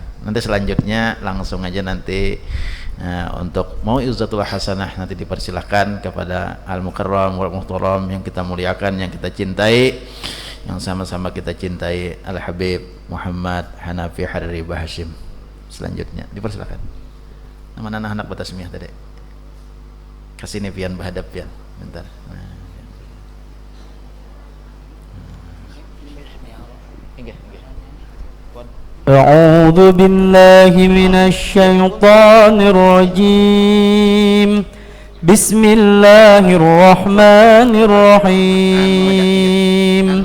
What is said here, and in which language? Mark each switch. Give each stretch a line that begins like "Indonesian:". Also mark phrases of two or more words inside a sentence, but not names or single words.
Indonesian: Nanti selanjutnya langsung aja nanti untuk
Arabic: موعظة الحسنة
Indonesian: nanti dipersilahkan kepada
Arabic: المكرم والمحترم
Indonesian: yang kita muliakan, yang kita cintai, yang sama-sama kita cintai, Al-Habib Muhammad Hanafi Hariri Bahashim. Selanjutnya dipersilahkan.
Banjar: Nama anak-anak batasmiyah tadi. Kasih nih pian bahadap pian. Bentar.
Arabic: أعوذ بالله من الشيطان الرجيم بسم الله الرحمن الرحيم